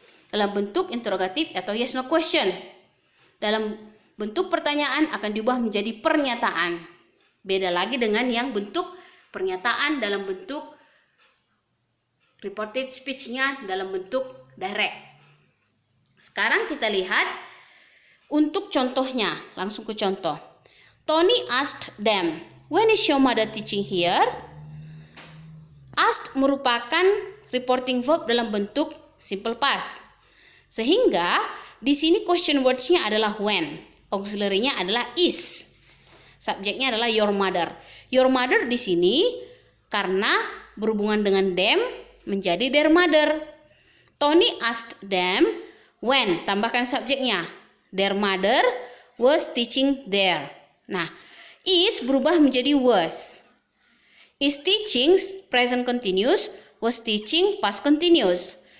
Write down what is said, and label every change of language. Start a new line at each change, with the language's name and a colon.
Indonesian: Dalam bentuk interrogatif atau yes no question. Dalam bentuk pertanyaan akan diubah menjadi pernyataan. Beda lagi dengan yang bentuk pernyataan dalam bentuk reported speech-nya dalam bentuk direct. Sekarang kita lihat untuk contohnya. Langsung ke contoh.
English: Tony asked them, when is your mother teaching here?
Indonesian: Asked merupakan reporting verb dalam bentuk simple past. Sehingga di sini question words-nya adalah when. Auxiliary-nya adalah is. Subjeknya adalah your mother. Your mother di sini karena berhubungan dengan them menjadi their mother.
English: Tony asked them when,
Indonesian: tambahkan subjeknya.
English: Their mother was teaching there.
Indonesian: Nah, is berubah menjadi was.
English: Is teaching present continuous, was teaching past continuous.